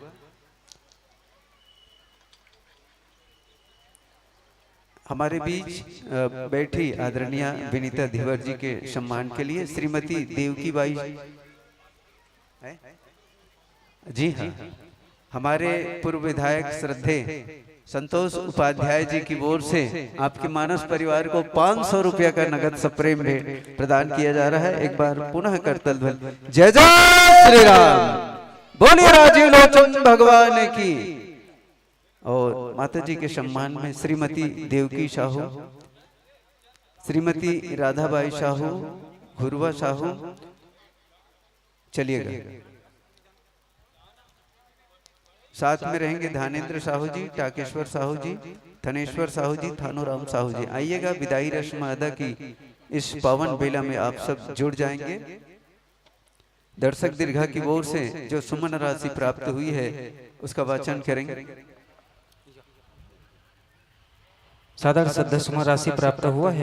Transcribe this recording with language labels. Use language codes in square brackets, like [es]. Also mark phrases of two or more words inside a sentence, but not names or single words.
[hi] हमारे बीच बैठी आदरणीय विनीता धीवर जी के सम्मान के लिए श्रीमती देवकी बाई जी हाँ, हमारे पूर्व विधायक श्रद्धे संतोष उपाध्याय जी की ओर से आपके मानस परिवार को 500 रुपया का नगद सप्रेम भेंट प्रदान किया जा रहा है। एक बार पुनः करतल ध्वनि जय जय श्री राम, बोलिए राजीव लोचन भगवान की। और माता जी के सम्मान में श्रीमती देवकी साहू, श्रीमती राधाबाई साहू, घुरवा साहू, चलिएगा। साथ में रहेंगे धानेन्द्र साहू जी, टाकेश्वर साहू जी, धनेश्वर साहू जी, थानोराम साहू जी। आइएगा, विदाई रस्म अदा की इस पावन बेला में आप सब जुड़ जाएंगे। दर्शक दीर्घा की ओर से जो सुमन राशि प्राप्त हुई है उसका वाचन करेंगे। सादर श्रद्धा सुमन राशि प्राप्त हुआ है।